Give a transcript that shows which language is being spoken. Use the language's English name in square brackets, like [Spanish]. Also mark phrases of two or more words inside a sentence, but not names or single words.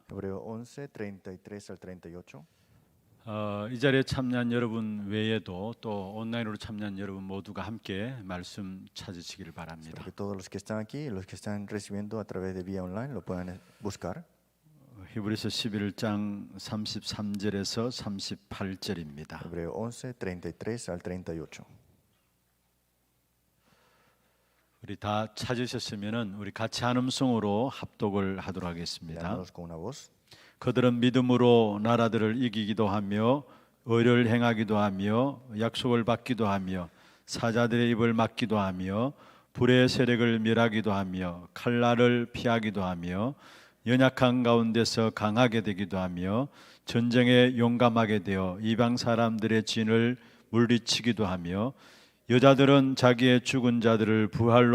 [Spanish] Hebreo 11, 33 al 38. [Korean] 이 자리에 참여한 여러분 외에도 또 온라인으로 참여한 여러분 모두가 함께 말씀 찾으시기를 바랍니다. [Spanish] Espero que todos los que están aquí y los que están recibiendo a través de vía online lo puedan buscar. [Korean] 히브리서 11장 33절에서 38절입니다. [Spanish] Hebreo 11, 33 al 38. [Korean] 우리 다 찾으셨으면은 우리 같이 한 음성으로 합독을 하도록 하겠습니다. [Spanish] Leámoslos con una voz. [Korean] 그들은 믿음으로 나라들을 이기기도 하며 의를 행하기도 하며 약속을 받기도 하며 사자들의 입을 막기도 하며 불의 세력을 멸하기도 하며 칼날을 피하기도 하며 연약한 가운데서 강하게 되기도 하며 전쟁에 용감하게 되어 이방 사람들의 진을 물리치기도 하며 여자들은 자기의 죽은 자들을 부활로